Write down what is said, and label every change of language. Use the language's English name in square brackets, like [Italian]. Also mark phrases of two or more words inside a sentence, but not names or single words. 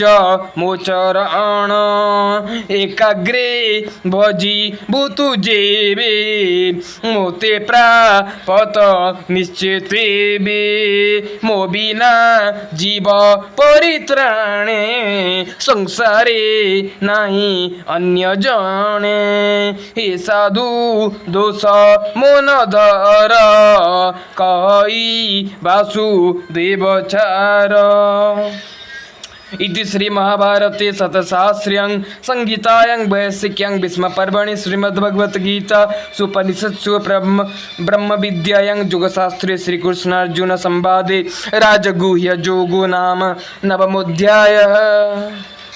[Odia] ମୋ ଚରଣ ଏକାଗ୍ରେ ଭଜି ଭୂତୁ ଯେବେ ମୋତେ ପ୍ରାପତ ନିଶ୍ଚିତେ ବେ ମୋ ବିନା ଜୀବ ପରିତ୍ରାଣେ ସଂସାରେ ନାହି ଅନ୍ୟ ଜଣେ ହେ ସାଧୁ ଦୋଷ ମୋନ ଧର କହି [Sanskrit] वासुदेवचार इति श्री महाभारते शतसहस्र्यां संहितायां वैयासिक्यां भीष्मपर्वणि श्रीमद्भगवद्गीता सुपनिषत्सु ब्रह्म विद्यायां योगशास्त्रे श्रीकृष्णार्जुन संवादे राजगुह्य योगो नाम नवमोऽध्यायः।